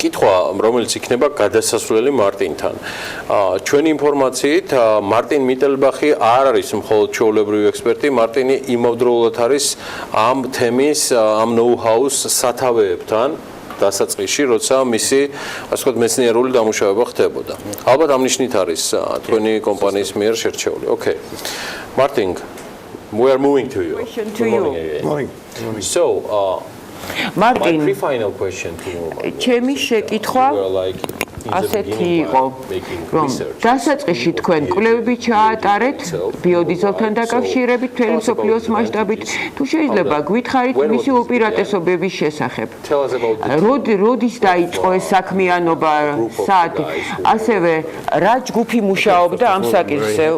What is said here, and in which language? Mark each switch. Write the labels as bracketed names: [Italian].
[Georgian] კითხვა, რომელიც იქნება გადასასვლელი მარტინთან. ჩვენი ინფორმაციით, მარტინ მიტელბახი არ არის მხოლოდ ჩვეულებრივი ექსპერტი, მარტინი იმავდროულად არის ამ თემის, ამ know-how-ს სათავეებთან დასაწყისში, როცა მისი, ასე ვთქვათ, მეცნიერული დამუშავება ხდებოდა. ალბათ ამ ნიშნით არის თქვენი კომპანიის მიერ შერჩეული. [English] Okay. Martin, we are moving to you. Morning. So, Martin, my final question to you. [Georgian] ჩემი შეკითხვა ასეთი იყო, რომ დასაწყისში თქვენ კვლევები ჩაატარეთ ბიოდიზელთან დაკავშირებით მთელი მსოფლიოს მასშტაბით, თუ შეიძლება გვითხრით მისი უპირატესობების შესახებ. როდის დაიწყო ეს საქმიანობა, სად? ასევე რა ჯგუფი მუშაობდა ამ საკითხზე?